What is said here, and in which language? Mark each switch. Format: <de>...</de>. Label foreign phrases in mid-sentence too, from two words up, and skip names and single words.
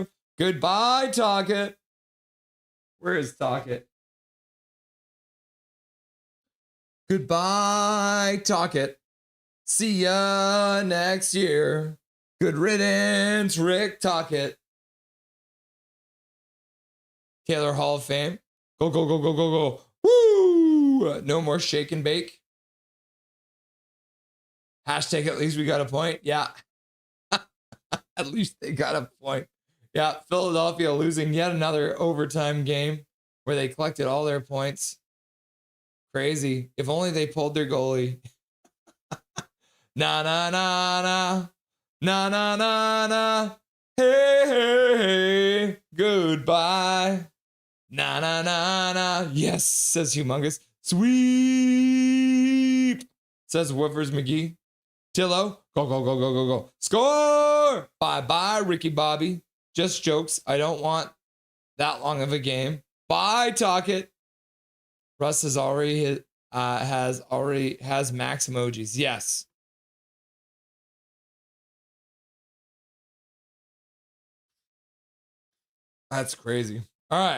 <en>Goodbye, Tockett. Where is Tockett? Goodbye, Tockett. See ya next year. Good riddance, Rick Tockett. Taylor Hall of Fame. Go, go, go, go, go, go. Woo! No more shake and bake. Hashtag at least we got a point. Yeah. At least they got a point. Yeah. Philadelphia losing yet another overtime game where they collected all their points. Crazy. If only they pulled their goalie. Na na na na. Na na na na. Hey, hey, hey. Goodbye. Na na na na. Yes, says Humongous. Sweep, says Woofers McGee. Tillo, go, go, go, go, go, go. Score! Bye bye, Ricky Bobby. Just jokes. I don't want that long of a game. Bye, Tockett. Russ has already has max emojis. Yes. That's crazy. All right.</en>